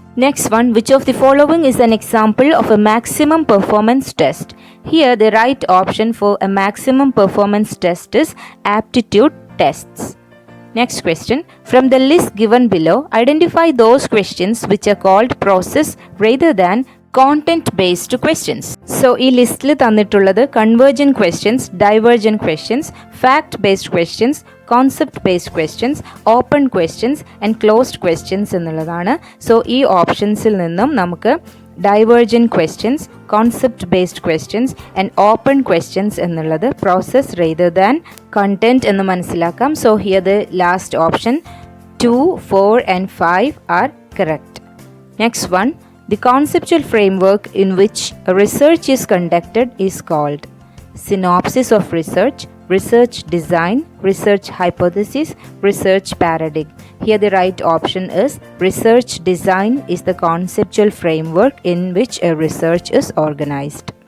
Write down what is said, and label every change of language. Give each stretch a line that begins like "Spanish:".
English: Next one, which of the following is an example of a maximum performance test? Here the right option for a maximum performance test is aptitude tests. Next question, from the list given below, identify those questions which are called process rather than content based questions.
Malayalam: So ഈ ലിസ്റ്റിൽ തന്നിട്ടുള്ളത് convergent questions, divergent questions, fact based questions, concept based questions, open questions and closed questions എന്നുള്ളതാണ്. So ഈ ഓപ്ഷൻസിൽ നിന്നും നമുക്ക് divergent questions, concept based questions and open questions എന്നുള്ളത് process rather than content എന്ന് മനസ്സിലാക്കാം.
English: So here the last option 2, 4 and 5 are correct. Next one, the conceptual framework in which a research is conducted is called synopsis of research, research design, research hypothesis, research paradigm. Here the right option is research design is the conceptual framework in which a research is organized.